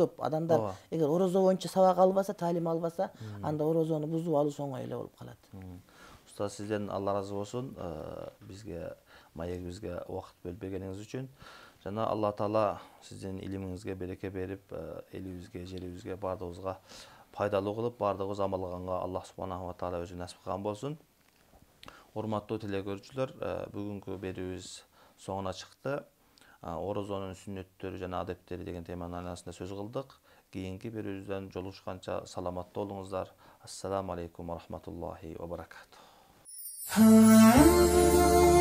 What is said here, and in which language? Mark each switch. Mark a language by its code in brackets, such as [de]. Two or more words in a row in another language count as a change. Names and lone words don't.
[ky] Көп адамдар эгер орозо боюнча сабак албаса, таалим албаса, анда орозону бузуп алуу оңой эле болуп калат. Устаз, сизден Алла разы болсун, бизге маегибизге убакыт бөлүп бергениңиз үчүн. Жана Алла Таала сиздин илимиңизге береке берип, элибизге, жерибизге, бардыгыбызга пайдалуу кылып, бардыгыбыз амал кылганга [ar] الله سبحانه وتعالى [ky] өзү насип кылган болсун. Урматтуу телекөрүүчүлөр, бүгүнкү берүүбүз соңуна чыкты. Орозонун сүннөттөрү жана адептери деген теманын айланасында сөз кылдык. Кийинки берүүбүздөн жолугушканча саламаттуу болуңуздар. [ar] السلام عليكم ورحمة الله وبركاته.